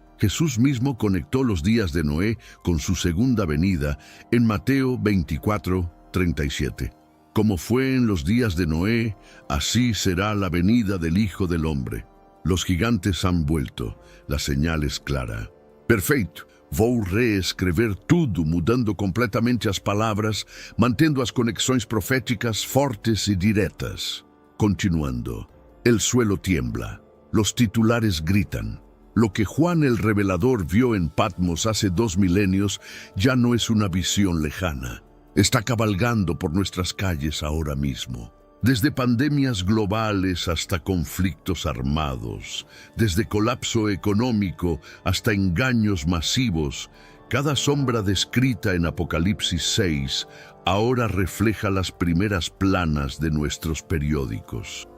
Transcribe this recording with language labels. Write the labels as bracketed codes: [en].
[es] Jesús mismo conectó los días de Noé con su segunda venida en Mateo 24:37. Como fue en los días de Noé, así será la venida del Hijo del Hombre. Los gigantes han vuelto, la señal es clara. [pt] Perfeito, vou reescrever tudo, mudando completamente as palavras, mantendo as conexões proféticas fortes e diretas. [es] Continuando, el suelo tiembla, los titulares gritan. Lo que Juan el Revelador vio en Patmos hace 2 milenios ya no es una visión lejana. Está cabalgando por nuestras calles ahora mismo. Desde pandemias globales hasta conflictos armados, desde colapso económico hasta engaños masivos, cada sombra descrita en Apocalipsis 6 ahora refleja las primeras planas de nuestros periódicos.